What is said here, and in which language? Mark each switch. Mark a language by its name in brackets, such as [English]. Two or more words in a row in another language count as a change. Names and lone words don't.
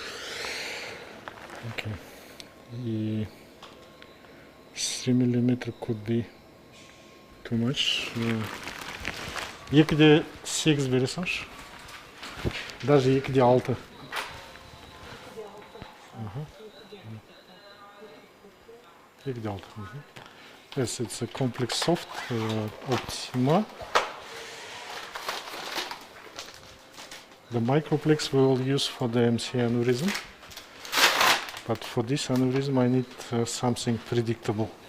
[English] Okay. The 3 mm could be too much. [Kazakh] Екіде 8 бере салшы. Даже екіде 6. Екіде 6. [English] Yes, it's a complex soft Optima. The microplex we will use for the MCA aneurysm. But for this aneurysm I need something predictable.